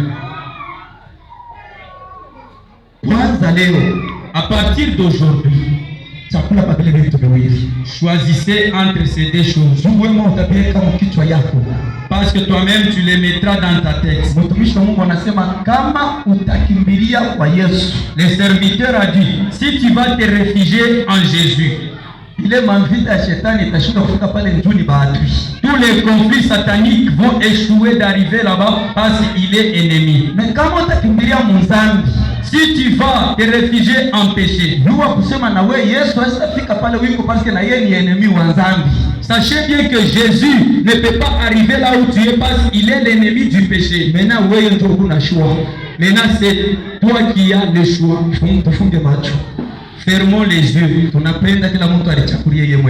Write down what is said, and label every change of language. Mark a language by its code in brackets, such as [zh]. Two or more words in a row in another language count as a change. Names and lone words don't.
[fr] À partir d'aujourd'hui, choisissez entre ces deux choses. Parce que toi-même tu les mettras dans ta tête. Le serviteur a dit, si tu vas te réfugier en Jésus, [sw] ile mavita ya shetani itashinda kufika pale njuni baadui. [fr] Tous les conflits sataniques vont échouer d'arriver là-bas parce qu'il est ennemi. [sw] Mais kama utakimbilia muzambi, [fr] si tu vas te réfugier en péché, [sw] jua kusema na we Yesu asitafika pale wiko [fr] parce que [sw] na yeye ni ennemi wa dhambi. [fr] Sachez bien que Jésus ne peut pas arriver là où tu es parce qu'il est l'ennemi du péché. [sw] Maintenant wewe ndio una choix. [fr] Maintenant c'est toi qui as le choix. [sw] Tufunge macho. [fr] Fermons les yeux. [sw] Tunapenda kila mtu alichakulie yeye mwenyewe.